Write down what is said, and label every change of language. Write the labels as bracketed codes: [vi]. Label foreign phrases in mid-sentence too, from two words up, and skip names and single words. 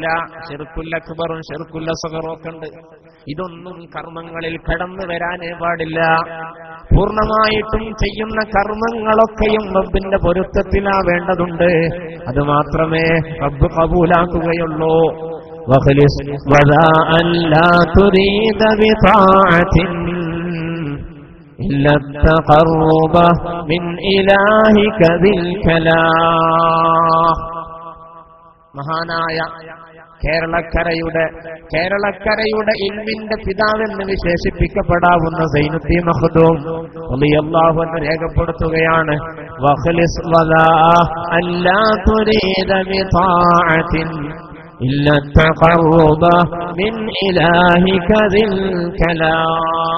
[ml] ശിർക്കുൽ അക്ബറും ശിർക്കുൽ അസ്ഗറും ഒക്കെ ഉണ്ട്. ഇതൊന്നും കർമ്മങ്ങളിൽ കടന്നു വരാനേ പാടില്ല. പൂർണ്ണമായിട്ടും ചെയ്യുന്ന കർമ്മങ്ങളൊക്കെയും റബ്ബിന്റെ പൊരുത്തത്തിലാവേണ്ടതുണ്ട്. അത് മാത്രമേ റബ്ബ് കബൂലാക്കുകയുള്ളൂ. [ar] وأخلص ودع ألا تريد بطاعة إلا التقرب من إلهك ذي الكلام. [ml] മഹാനായ കേരളക്കരയുടെ ഇൽമിന്റെ പിതാവെന്ന് വിശേഷിപ്പിക്കപ്പെടാവുന്ന സൈനുദ്ദീൻ മഖ്ദൂം [ar] رضي الله عنه [ml] രേഖപ്പെടുത്തുകയാണ്, [ar] وأخلص ولا ألا تريد بطاعة إلا التقرب من إلهك ذي الكلام.